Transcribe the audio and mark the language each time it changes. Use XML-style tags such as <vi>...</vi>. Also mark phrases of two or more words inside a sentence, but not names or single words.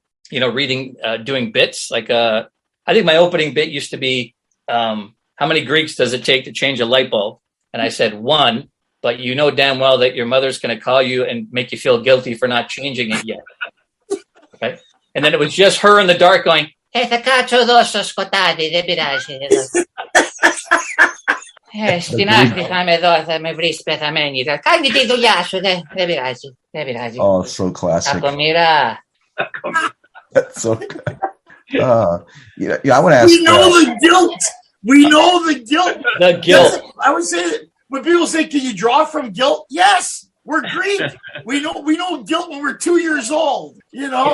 <en>You know, doing bits. Like I think my opening bit used to be, how many Greeks does it take to change a light bulb? And I said 1, but you know damn well that your mother's going to call you and make you feel guilty for not changing it yet. Okay. And then it was just her in the dark going,</en> <el>θα κάτσω εδώ στο σκοτάδι, δεν πειράζει. Στην άκρη θα είμαι εδώ, θα με βρεις πεθαμένη. Κάνει τη δουλειά σου, δεν πειράζει.</el> <en>Oh, so classic.</en> <el>Κακομοίρα.</el> <en>That's so good. I want to ask. We know the guilt. We know the guilt. The guilt. I would say that when people say, "Can you draw from guilt?" Yes. We're Greek. We know guilt when we're 2 years old. You know,</en>